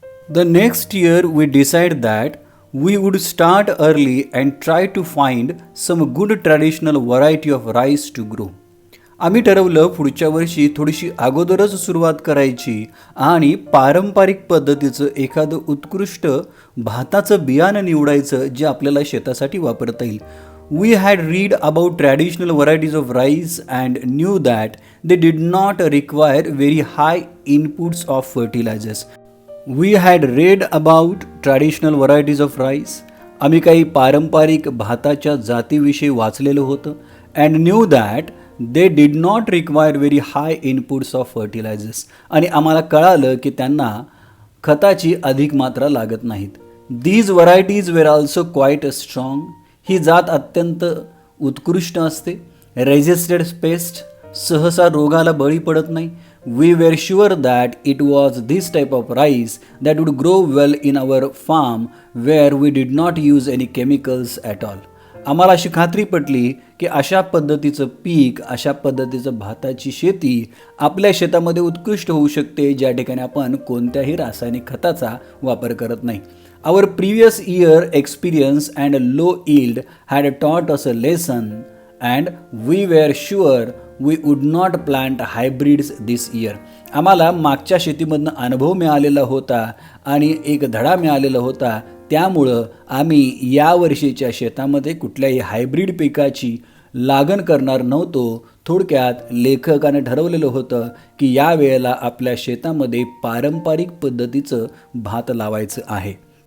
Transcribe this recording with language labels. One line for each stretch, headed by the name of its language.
English: The next year we decide that we would start early and try to find some good traditional variety of rice to grow.
Marathi: आम्ही ठरवलं पुढच्या वर्षी थोडीशी अगोदरच सुरुवात करायची आणि पारंपरिक पद्धतीचं एखादं उत्कृष्ट भाताचं बियाणं निवडायचं जे आपल्याला शेतासाठी वापरता येईल.
English: We had read about traditional varieties of rice and knew that they did not require very high inputs of fertilizers. We had read about traditional varieties of rice.
Marathi: आम्ही काही पारंपरिक भाताच्या जातीविषयी वाचलेलं होतं.
English: And knew that they did not require very high inputs of fertilizers.
Marathi: आणि आम्हाला कळालं की त्यांना खताची अधिक मात्रा लागत नाहीत.
English: These varieties were also quite strong.
Marathi: ही जात अत्यंत उत्कृष्ट असते.
English: resisted pest,
Marathi: सहसा रोगाला बळी पडत नाही.
English: We were sure that it was this type of rice that would grow well in our farm where we did not use any chemicals at all.
Marathi: आम्हाला अशी खात्री पटली की अशा पद्धतीचं पीक, अशा पद्धतीचं भाताची शेती आपल्या शेतामध्ये उत्कृष्ट होऊ शकते ज्या ठिकाणी आपण कोणत्याही रासायनिक खताचा वापर करत नाही.
English: Our previous year experience and low yield had taught us a lesson and we were sure we would not plant hybrids this year.
Marathi: आम्हाला मागच्या शेतीमधनं अनुभव मिळालेला होता आणि एक धडा मिळालेला होता. त्यामुळं आम्ही या वर्षीच्या शेतामध्ये कुठल्याही हायब्रिड पिकाची लागण करणार नव्हतो. थोडक्यात लेखकाने ठरवलेलं होतं की या वेळेला आपल्या शेतामध्ये पारंपरिक पद्धतीचं भात लावायचं आहे.